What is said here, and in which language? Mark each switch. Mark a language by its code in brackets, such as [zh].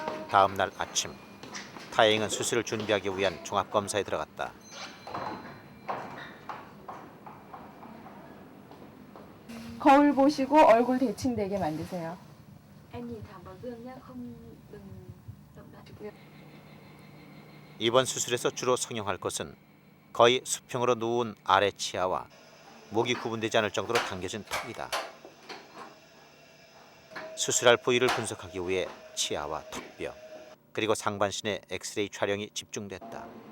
[ko] 다음 날 아침, 타잉은 수술을 준비하기 위한 종합검사에 들어갔다. 거울 보시고 얼굴 대칭되게 만드세요. [vi] Em nhìn thẳng vào gương nhá, không đừng động đậy. [ko] 이번 수술에서 주로 성형할 것은 거의 수평으로 누운 아래 치아와 목이 구분되지 않을 정도로 당겨진 턱이다. 수술할 부위를 분석하기 위해 치아와 턱뼈 그리고 상반신의 엑스레이 촬영이 집중됐다.